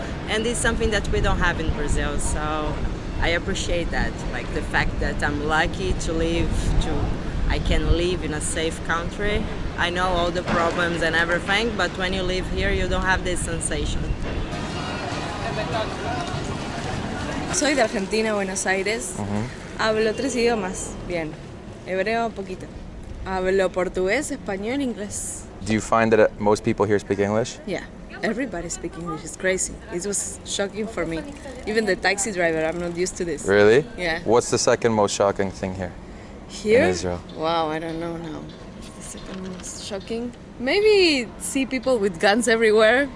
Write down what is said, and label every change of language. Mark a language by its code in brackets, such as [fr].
[en] And it's something that we don't have in Brazil, so I appreciate that. Like the fact that I'm lucky to I can live in a safe country. I know all the problems and everything, but when you live here, you don't have this sensation. [es] Soy de Argentina, Buenos Aires. Hablo 3 idiomas, bien. Hebreo, poquito. Hablo portugués, español, inglés. [en] Do you find that most people here speak English? Yeah, everybody speaks English. It's crazy. It was shocking for me. Even the taxi driver, I'm not used to this. Really? Yeah. What's the second most shocking thing here? Here? In Israel? Wow, I don't know now. The second most shocking. Maybe see people with guns everywhere.